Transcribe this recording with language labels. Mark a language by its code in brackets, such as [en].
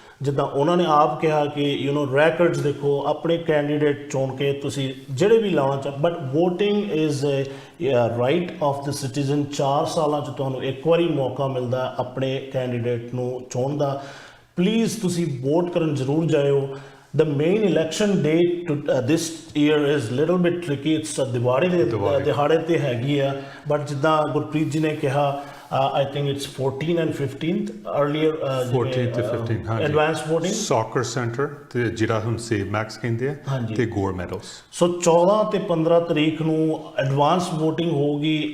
[pa] ਜਿੱਦਾਂ ਉਹਨਾਂ ਨੇ ਆਪ ਕਿਹਾ ਕਿ ਰੈਕਰਡਸ ਦੇਖੋ ਆਪਣੇ ਕੈਂਡੀਡੇਟ ਚੁਣ ਕੇ ਤੁਸੀਂ ਜਿਹੜੇ ਵੀ ਲਾਉਣਾ ਚਾਹ, [en] But voting is right of the citizen. [pa] 4 ਸਾਲਾਂ 'ਚ ਤੁਹਾਨੂੰ ਇੱਕ ਵਾਰੀ ਮੌਕਾ ਮਿਲਦਾ ਆਪਣੇ ਕੈਂਡੀਡੇਟ ਨੂੰ ਚੁਣਨ ਦਾ। ਪਲੀਜ਼ ਤੁਸੀਂ ਵੋਟ ਕਰਨ ਜ਼ਰੂਰ ਜਾਇਓ। [en] The main election date this year is little bit tricky. [pa] It's Diwali ਦੇ ਦਿਹਾੜੇ ਤੇ ਹੈਗੀ ਆ, ਬਟ ਜਿੱਦਾਂ ਗੁਰਪ੍ਰੀਤ ਜੀ ਨੇ ਕਿਹਾ [en] I think it's 14th and 15th earlier [pa] 14th ਤੇ 15th ਹਾਂਜੀ [en] advanced voting [pa] ਸੌਕਰ ਸੈਂਟਰ ਤੇ ਜਿਹੜਾ ਹੁਣ ਸੇਵ ਮੈਕਸ ਕਹਿੰਦੇ ਆ ਤੇ ਗੋਰ ਮੈਡਲਸ। ਸੋ 14 ਤੇ 15 ਤਰੀਕ ਨੂੰ ਐਡਵਾਂਸ VOTING ਹੋਗੀ।